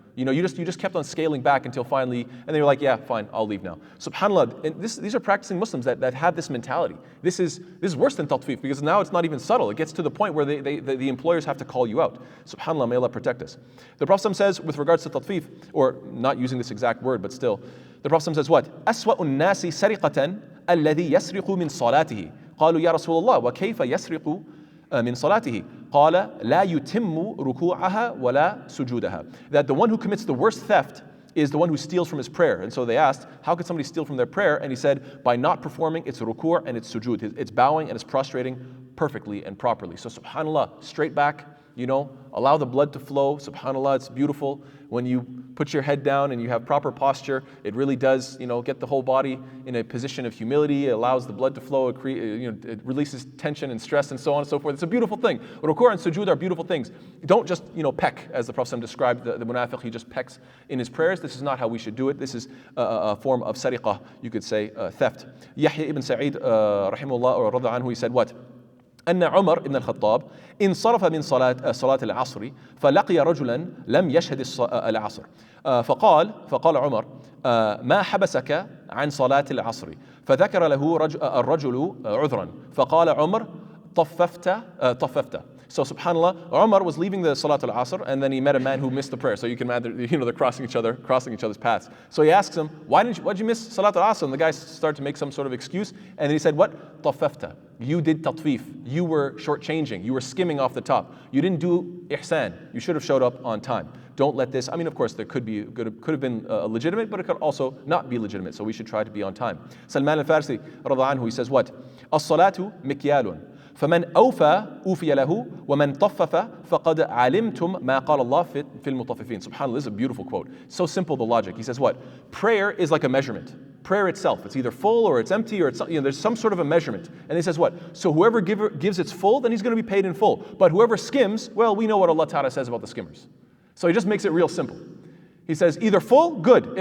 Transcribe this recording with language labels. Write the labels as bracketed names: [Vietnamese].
[English] You just kept on scaling back until finally, and then you're like, yeah, fine, I'll leave now. SubhanAllah, and these are practicing Muslims that have this mentality. This is worse than tatfif, because now it's not even subtle. It gets to the point where the employers have to call you out. SubhanAllah, may Allah protect us. The Prophet says, with regards to tatfif, or not using this exact word, but still, the Prophet says what? [Arabic] أسوأ الناس سرقة الذي يسرق من صلاته. قالوا يا رسول الله وكيف يسرق من صلاته قال لا يتم ركوعها ولا سجودها. [English] That the one who commits the worst theft is the one who steals from his prayer. And so they asked, how could somebody steal from their prayer? And he said, by not performing its ruku' and its sujood. It's bowing and it's prostrating perfectly and properly. So subhanAllah, straight back, allow the blood to flow. SubhanAllah, it's beautiful. When you put your head down and you have proper posture, it really does, get the whole body in a position of humility. It allows the blood to flow. It releases tension and stress and so on and so forth. It's a beautiful thing. Ruku' and sujood are beautiful things. Don't just, peck, as the Prophet described the munafiq. He just pecks in his prayers. This is not how we should do it. This is a form of sariqah, you could say, theft. Yahya ibn Sa'id, rahimahullah, or radha anhu, he said what? [Arabic] أن عمر بن الخطاب انصرف من صلاة العصر فلقي رجلا لم يشهد العصر فقال عمر ما حبسك عن صلاة العصر فذكر له الرجل عذرا فقال عمر طففت. [English] So subhanAllah, Umar was leaving the Salat al-Asr and then he met a man who missed the prayer. So you can imagine, they're crossing each other's paths. So he asks him, why'd you miss Salat al-Asr? And the guy started to make some sort of excuse. And then he said, what? Taffafta. You did tatfif. You were shortchanging. You were skimming off the top. You didn't do ihsan. You should have showed up on time. Don't let this, of course, there could have been legitimate, but it could also not be legitimate. So we should try to be on time. Salman al-Farsi, radha anhu, he says what? [Arabic] As-salatu mikyalun. فمن أوفي له ومن طفف فقد علمتم ما قال الله في المطففين. [English] SubhanAllah, this is a beautiful quote. So simple, the logic. He says what? Prayer is like a measurement. Prayer itself, it's either full or it's empty or it's, there's some sort of a measurement. And he says what? So whoever gives its full, then he's going to be paid in full. But whoever skims, well, we know what Allah Ta'ala says about the skimmers. So he just makes it real simple. He says either full, good.